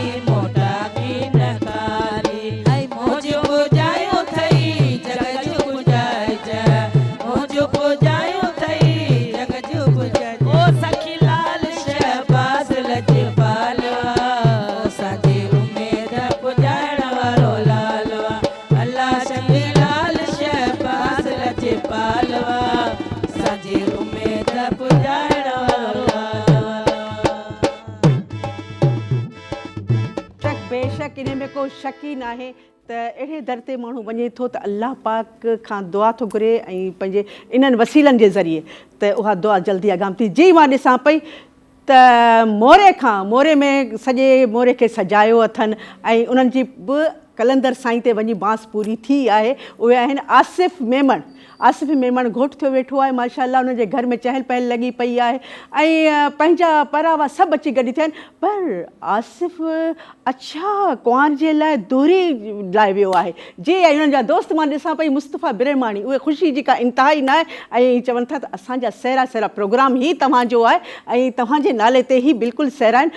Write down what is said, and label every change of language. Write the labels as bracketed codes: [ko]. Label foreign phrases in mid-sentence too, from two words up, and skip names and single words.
[sd] मोटा की न खाली, ऐ मोज पुजायो थई जग जो पुजाय जा, मोज पुजायो थई जग जो पुजाय, ओ सखी लाल शहबाज लजपालवा, ओ सांझे उम्मेद पुजाइण वालो लालवा, अल्लाह सखी लाल शहबाज लजपालवा, सांझे उम्मेद पुजाइण वालो लालवा। शक बेशक इन में को शक ई नाहे त अहिड़े दर ते माण्हू वञे थो त अलाह पाक खां दुआ थो घुरे ऐं पंहिंजे इन्हनि वसीलनि जे ज़रिए त उहा दुआ जल्दी अॻाम थी। जी मां ॾिसां पई त मोरे में सॼे मोरे खे सजायो अथनि ऐं उन्हनि जी बि कलंदर साईं ते वञी बांस पूरी थी आहे। उहे आहिनि आसिफ़ मेमण। आसिफ़ मेमण घोट थियो वेठो आहे, माशाअल्लाह उनजे घर में चहल पहल लॻी पई आहे ऐं पंहिंजा परावा सभु अची गॾु थिया आहिनि। पर आसिफ़ अच्छा कुंवार जे लाइ दोरी लाइ वियो आहे। जी ऐं उन्हनि जा दोस्त मां ॾिसां पई मुस्तफ़ा बिरेमानी, उहे ख़ुशी जी का इंतिहा ई न आहे ऐं चवनि था त असांजा सहरा सहरा प्रोग्राम ई तव्हांजो आहे ऐं तव्हांजे नाले ते ई बिल्कुलु सहरा आहिनि।